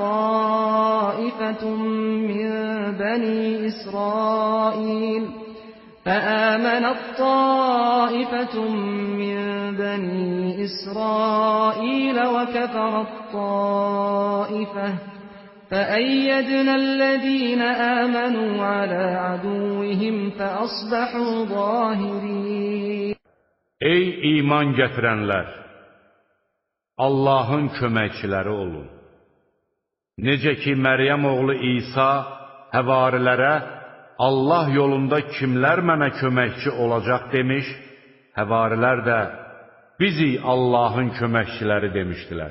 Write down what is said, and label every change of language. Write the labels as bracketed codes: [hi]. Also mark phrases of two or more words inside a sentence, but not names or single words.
[ar] طائفة من بني إسرائيل وكفرت طائفة فأيدنا الذين آمنوا على عدوهم فأصبحوا ظاهرين [az] Ey iman gətirənlər! Allahın köməkçiləri olun. Necə ki, Məryəm oğlu İsa həvarilərə Allah yolunda kimlər mənə köməkçi olacaq demiş, həvarilər də bizi Allahın köməkçiləri demişdilər.